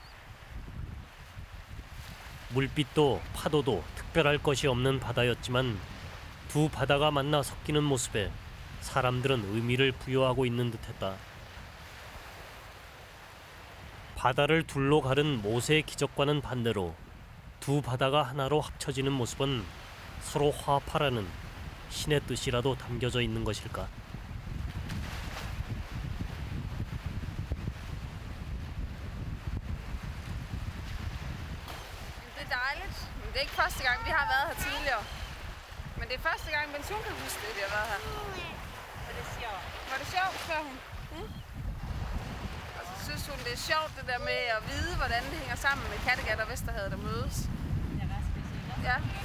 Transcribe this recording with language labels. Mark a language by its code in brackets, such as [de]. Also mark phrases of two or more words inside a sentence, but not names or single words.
[ko] 물빛도 파도도 특별할 것이 없는 바다였지만 두 바다가 만나 섞이는 모습에 사람들은 의미를 부여하고 있는 듯했다. 바다를 둘로 가른 모세의 기적과는 반대로 두 바다가 하나로 합쳐지는 모습은 서로 화합하라는 신의 뜻이라도 담겨져 있는 것일까? [da] Det er dejligt. Men det er ikke første gang, vi har været her tidligere. Men det er første gang, mens hun kan huske det, vi har været her. Var det sjovt? Var det sjovt, spørger hun? Og så synes hun, det er sjovt det der med at vide, hvordan det hænger sammen med Kattegat og Vesterhavet, der mødes. Ja.